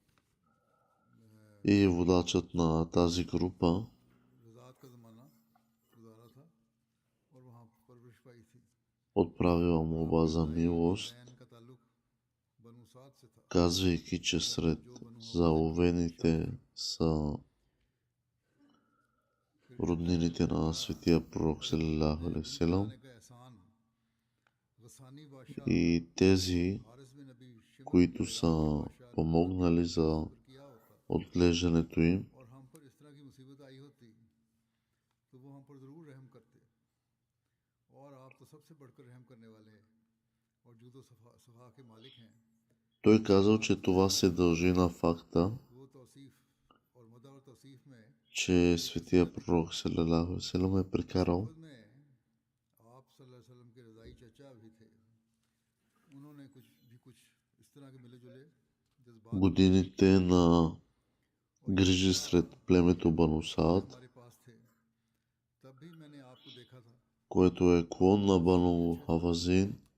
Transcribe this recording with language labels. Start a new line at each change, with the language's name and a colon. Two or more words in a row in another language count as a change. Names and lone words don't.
Bulgarian: и водачът на тази група отправила молба за милост, казвайки, че сред заловените са роднините на светия пророк
Arabic: صلى الله عليه وسلم
Bulgarian: и тези, които са помогнали за отглеждането им. Той казал, че това се дължи на факта, че светия пророк
Arabic: صلى الله عليه وسلم
Bulgarian: е прекарал годините на грижи сред племето Бану Саад, което е клон на Бану Хавазин.